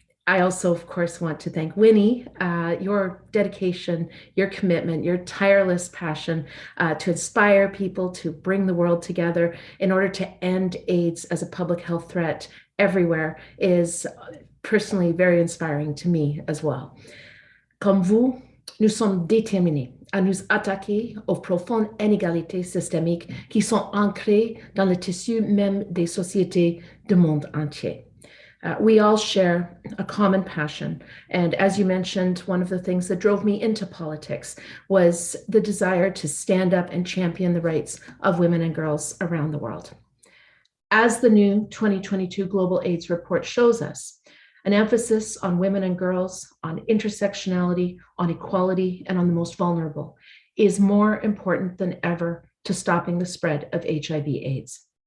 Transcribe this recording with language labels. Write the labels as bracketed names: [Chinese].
[English] I also, of course, want to thank Winnie, your dedication, your commitment, your tireless passion to inspire people to bring the world together in order to end AIDS as a public health threat everywhere is personally very inspiring to me as well. [French] Comme vous, nous sommes déterminés à nous attaquer aux profondes inégalités systémiques qui sont ancrées dans le tissu même des sociétés du monde entier. [English] We all share a common passion. And as you mentioned, one of the things that drove me into politics was the desire to stand up and champion the rights of women and girls around the world. As the new 2022 Global AIDS Report shows us, an emphasis on women and girls, on intersectionality, on equality, and on the most vulnerable is more important than ever to stopping the spread of HIV/AIDS.